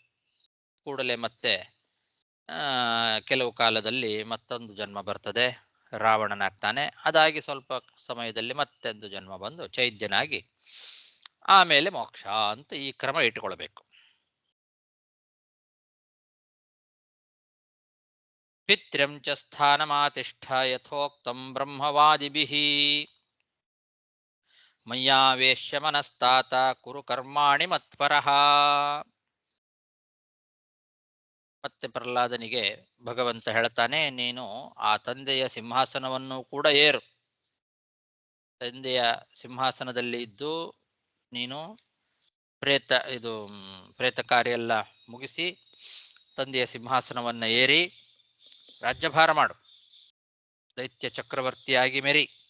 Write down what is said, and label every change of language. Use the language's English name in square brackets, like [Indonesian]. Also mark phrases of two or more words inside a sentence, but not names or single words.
[Kannada] ಕೂಡಲೇ ಮತ್ತೆ ಕೆಲವು ಕಾಲದಲ್ಲಿ ಮತ್ತೊಂದು ಜನ್ಮ ಬರ್ತದೆ, ರಾವಣನಾಗ್ತಾನೆ. ಅದಾಗಿ ಸ್ವಲ್ಪ ಸಮಯದಲ್ಲಿ ಮತ್ತೊಂದು ಜನ್ಮ ಬಂದು ಚೈದ್ಯನಾಗಿ ಆಮೇಲೆ ಮೋಕ್ಷ ಅಂತ ಈ ಕ್ರಮ ಇಟ್ಟುಕೊಳ್ಬೇಕು. [Sanskrit] ಪಿತ್ರ್ಯಂ ಚ ಸ್ಥಾನಮಾತಿಷ್ಠ ಯಥೋಕ್ತಂ ಬ್ರಹ್ಮವಾದಿಭಿಃ ಮಯ್ಯಾವೇಶ್ಯ ಮನಸ್ತಾತ ಕುರು ಕರ್ಮಾಣಿ ಮತ್ಪರಃ. [Kannada] ಮತ್ತೆ ಪ್ರಹ್ಲಾದನಿಗೆ ಭಗವಂತ ಹೇಳ್ತಾನೆ, ನೀನು ಆ ತಂದೆಯ ಸಿಂಹಾಸನವನ್ನು ಕೂಡ ಏರು. ತಂದೆಯ ಸಿಂಹಾಸನದಲ್ಲಿ ಇದ್ದು ನೀನು ಪ್ರೇತ ಕಾರ್ಯ ಎಲ್ಲ ಮುಗಿಸಿ ತಂದೆಯ ಸಿಂಹಾಸನವನ್ನ ಏರಿ ರಾಜ್ಯಭಾರ ಮಾಡು, ದೈತ್ಯ ಚಕ್ರವರ್ತಿಯಾಗಿ ಮೆರಿ.